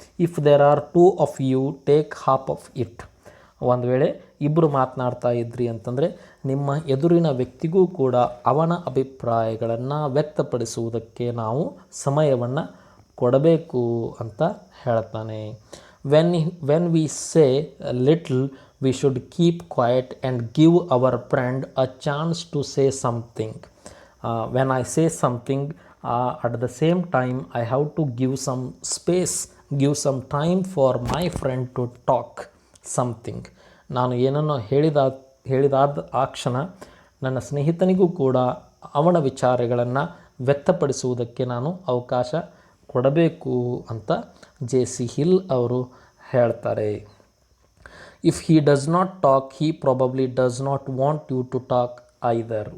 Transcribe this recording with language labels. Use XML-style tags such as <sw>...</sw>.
<en>If there are 2 of you, take half of it.</en> <kn>ಒಂದು ವೇಳೆ ಇಬ್ಬರು ಮಾತನಾಡ್ತಾ ಇದ್ರಿ ಅಂತಂದರೆ ನಿಮ್ಮ ಎದುರಿನ ವ್ಯಕ್ತಿಗೂ ಕೂಡ ಅವನ ಅಭಿಪ್ರಾಯಗಳನ್ನು ವ್ಯಕ್ತಪಡಿಸುವುದಕ್ಕೆ ನಾವು ಸಮಯವನ್ನು ಕೊಡಬೇಕು ಅಂತ ಹೇಳ್ತಾನೆ.</kn> <en>When we say little, we should keep quiet and give our friend a chance to say something. When I say something, at the same time I have to give some space, give some time for my friend to talk something.</en> <kn>ನಾನು ಏನನ್ನು ಹೇಳಿದಾದ ಆ ಕ್ಷಣ ನನ್ನ ಸ್ನೇಹಿತನಿಗೂ ಕೂಡ ಅವನ ವಿಚಾರಗಳನ್ನು ವ್ಯಕ್ತಪಡಿಸುವುದಕ್ಕೆ ನಾನು ಅವಕಾಶ ಕೊಡಬೇಕು ಅಂತ ಜೆ.ಸಿ.</kn> <en>Hill</en> <kn>ಅವರು ಹೇಳ್ತಾರೆ.</kn> <en>If he does not talk, he probably does not want you to talk either.</en>